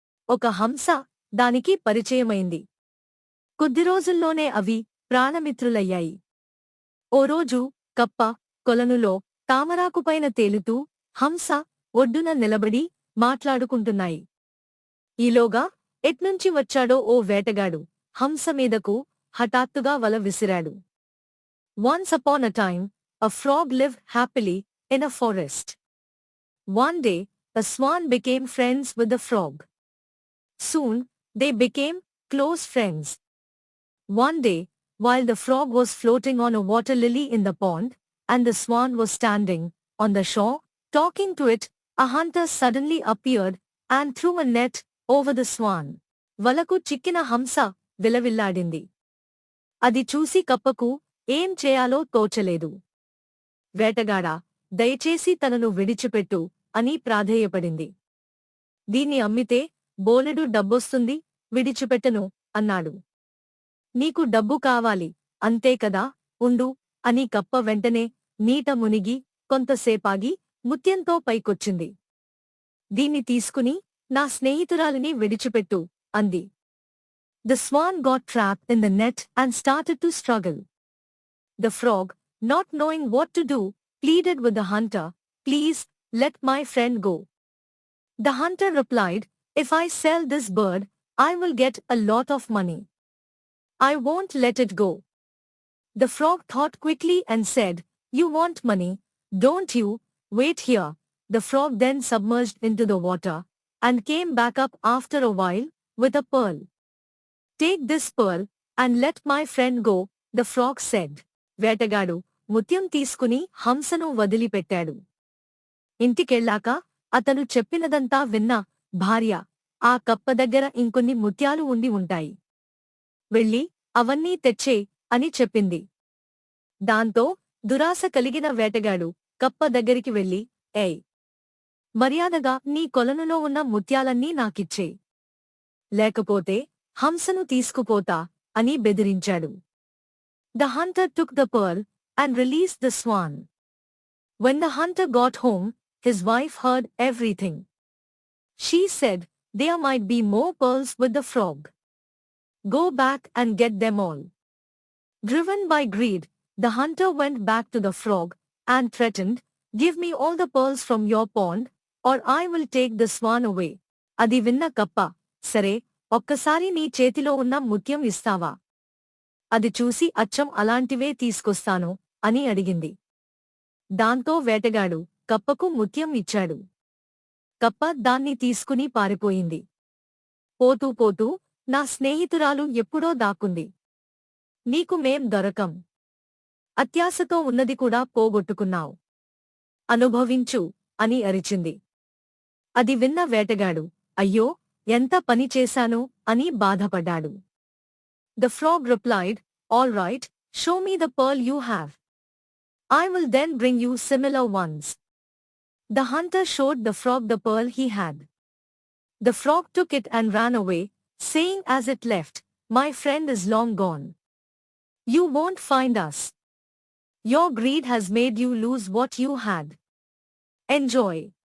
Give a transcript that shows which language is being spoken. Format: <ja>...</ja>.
<te>ఒక హంస దానికి పరిచయమైంది. కొద్ది రోజుల్లోనే అవి ప్రాణమిత్రులయ్యాయి. ఓ రోజు కప్ప కొలనులో తామరాకుపైన తేలుతూ, హంస ఒడ్డున నిలబడి మాట్లాడుకుంటున్నాయి. ఈలోగా ఎట్నుంచి వచ్చాడో ఓ వేటగాడు హంస మీదకు హఠాత్తుగా వల విసిరాడు.</te> <en>Once upon a time, a frog lived happily in a forest. One day, a swan became friends with the frog. Soon, they became close friends. One day, while the frog was floating on a water lily in the pond, and the swan was standing on the shore, talking to it, a hunter suddenly appeared and threw a net over the swan.</en> <te>వలకు చిక్కిన హంస విలవిల్లాడింది. అది చూసి కప్పకు ఏం చేయాలో తోచలేదు. వేటగాడా, దయచేసి తనను విడిచిపెట్టు అని ప్రాధేయపడింది. దీన్ని అమ్మితే బోలెడు డబ్బొస్తుంది, విడిచిపెట్టను అన్నాడు. నీకు డబ్బు కావాలి, అంతే కదా, ఉండు అని కప్ప వెంటనే నీట మునిగి కొంతసేపాగి ముత్యంతో పైకొచ్చింది. దీన్ని తీసుకుని నా స్నేహితురాలిని విడిచిపెట్టు అంది.</te> <en>The swan got trapped in the net and started to struggle. The frog, not knowing what to do, pleaded with the hunter, "Please, let my friend go." The hunter replied, "If I sell this bird, I will get a lot of money. I won't let it go." The frog thought quickly and said, "You want money, don't you? Wait here." The frog then submerged into the water and came back up after a while with a pearl. "Take this pearl and let my friend go," the frog said.</en> <te>వేటగాడు ముత్యం తీసుకుని హంసను వదిలిపెట్టాడు. ఇంటికెళ్ళాక అతను చెప్పినదంతా విన్న భార్య, ఆ కప్ప దగ్గర ఇంకొన్ని ముత్యాలు ఉండి ఉంటాయి, వెళ్ళి అవన్నీ తెచ్చే అని చెప్పింది. దాంతో దురాశ కలిగిన వేటగాడు కప్ప దగ్గరికి వెళ్ళి, "ఏయ్, మర్యాదగా నీ కొలనులో ఉన్న ముత్యాలన్నీ నాకిచ్చే, లేకపోతే హంసను తీసుకుపోతా" అని బెదిరించాడు.</te> <en>The hunter took the pearl and released the swan. When the hunter got home, his wife heard everything. She said, "There might be more pearls with the frog. Go back and get them all." Driven by greed, the hunter went back to the frog and threatened, "Give me all the pearls from your pond, or I will take the swan away."</en> <te>అది విన్న కప్ప, "సరే, ఒక్కసారి నీ చేతిలో ఉన్న ముత్యం ఇస్తావా? అది చూసి అచ్చం అలాంటివే తీసుకొస్తాను" అని అడిగింది. దాంతో వేటగాడు కప్పకు ముత్యం ఇచ్చాడు. కప్ప దాన్ని తీసుకుని పారిపోయింది. పోతూ పోతూ, "నా స్నేహితురాలు ఎప్పుడో దాక్కుంది. నీకు మేం దొరకం. అత్యాశతో ఉన్నది కూడా పోగొట్టుకున్నావ్. అనుభవించు" అని అరిచింది. అది విన్న వేటగాడు, "అయ్యో, ఎంత పని చేశాను" అని బాధపడ్డాడు.</te> <en>The frog replied, "All right, show me the pearl you have. I will then bring you similar ones." The hunter showed the frog the pearl he had. The frog took it and ran away, saying as it left, "My friend is long gone. You won't find us. Your greed has made you lose what you had. Enjoy."</en>